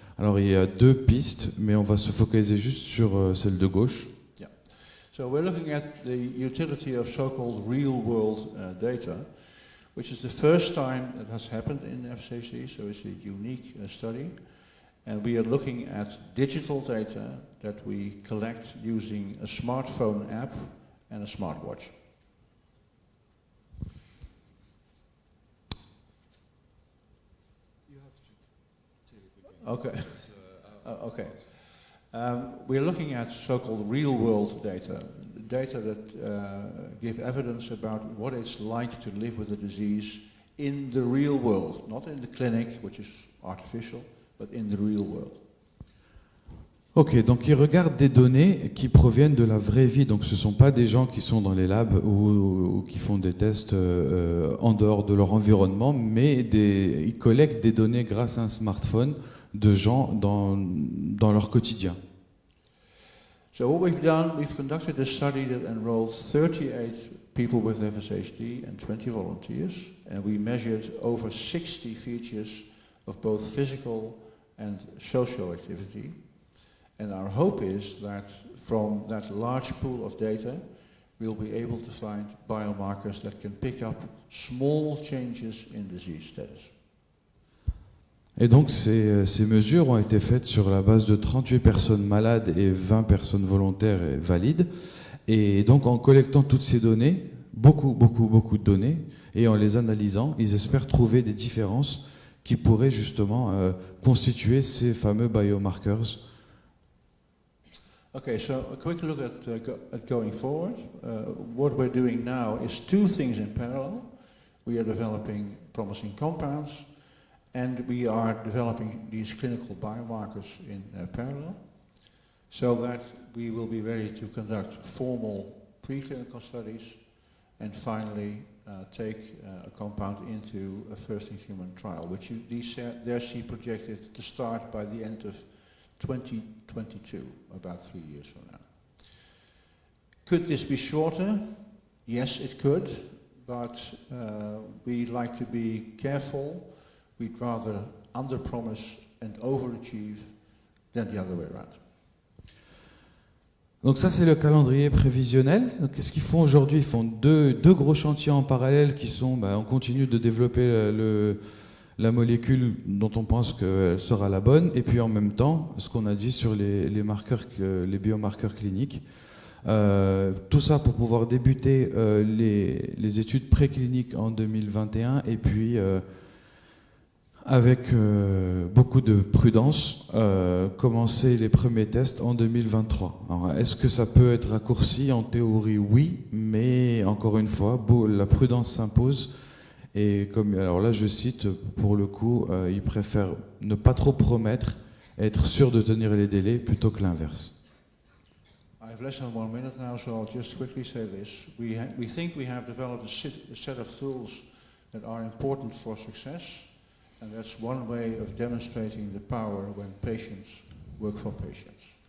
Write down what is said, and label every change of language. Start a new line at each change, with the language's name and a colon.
French: Alors il y a 2 pistes, mais on va se focaliser juste sur celle de gauche.
English: Yeah. So we're looking at the utility of so-called real-world data, which is the first time that has happened in FCC, so it's a unique study. And we are looking at digital data that we collect using a smartphone app and a smartwatch. Okay. Okay. We're looking at so-called real-world data that give evidence about what it's like to live with a disease in the real world, not in the clinic, which is artificial, but in the real world.
French: Ok, donc ils regardent des données qui proviennent de la vraie vie. Donc ce ne sont pas des gens qui sont dans les labs ou qui font des tests en dehors de leur environnement, mais ils collectent des données grâce à un smartphone de gens dans leur quotidien.
English: So what we've done, we've conducted a study that enrolled 38 people with FSHD and 20 volunteers, and we measured over 60 features of both physical and social activity. And our hope is that from that large pool of data, we'll be able to find biomarkers that can pick up small changes in disease status.
French: Et donc ces mesures ont été faites sur la base de 38 personnes malades et 20 personnes volontaires et valides. Et donc en collectant toutes ces données, beaucoup de données, et en les analysant, ils espèrent trouver des différences qui pourraient justement constituer ces fameux biomarkers.
English: Okay, so a quick look at going forward. What we're doing now is 2 things in parallel. We are developing promising compounds, and we are developing these clinical biomarkers in parallel, so that we will be ready to conduct formal preclinical studies, and finally take a compound into a first-in-human trial, which they see projected to start by the end of 2022, about 3 years from now. Could this be shorter? Yes, it could, but we like to be careful. We'd rather under-promise and overachieve than the other way around.
French: Donc ça, c'est le calendrier prévisionnel. Donc, qu'est-ce qu'ils font aujourd'hui? Ils font deux gros chantiers en parallèle qui sont, on continue de développer la molécule dont on pense qu'elle sera la bonne, et puis en même temps, ce qu'on a dit sur les marqueurs, les biomarqueurs cliniques. Tout ça pour pouvoir débuter les études précliniques en 2021, et puis avec beaucoup de prudence, commencer les premiers tests en 2023. Alors, est-ce que ça peut être raccourci? En théorie, oui, mais encore une fois, la prudence s'impose. Et alors là, je cite, pour le coup, ils préfèrent ne pas trop promettre, être sûr de tenir les délais plutôt que l'inverse.
English: I have less than 1 minute now, so I'll just quickly say this. We think we have developed a set of tools that are important for success. And that's one way of demonstrating the power when patients work for patients.